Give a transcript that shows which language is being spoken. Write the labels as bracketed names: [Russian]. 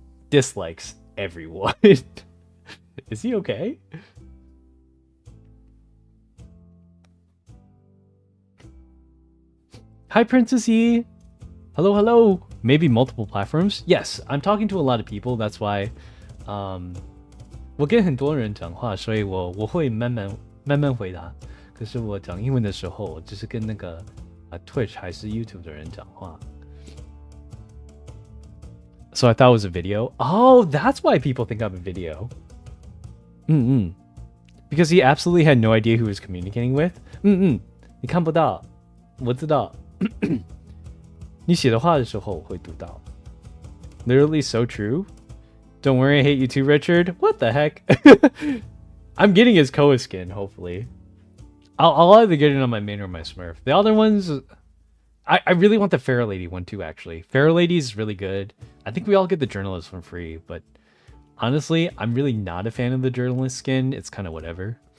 [English] Dislikes everyone. Is he okay? Hi, Princess E. Hello, hello. Maybe multiple platforms? Yes, I'm talking to a lot of people. That's why, [Chinese] 我跟很多人讲话，所以我会慢慢回答。可是我讲英文的时候，我只是跟那个Twitch 还是 YouTube 的人讲话。 [English] So I thought it was a video. Oh, that's why people think I'm a video. Because he absolutely had no idea who he was communicating with. [Chinese] 你看不到，我知道。你写的话的时候我会读到。 [English] Literally so true. Don't worry, I hate you too, Richard. What the heck? I'm getting his Koa skin, hopefully. I'll either get it on my main or my Smurf. The other ones, I really want the Fair Lady one too, actually. Fair Lady is really good. I think we all get the Journalist one free, but honestly, I'm really not a fan of the Journalist skin. It's kind of whatever.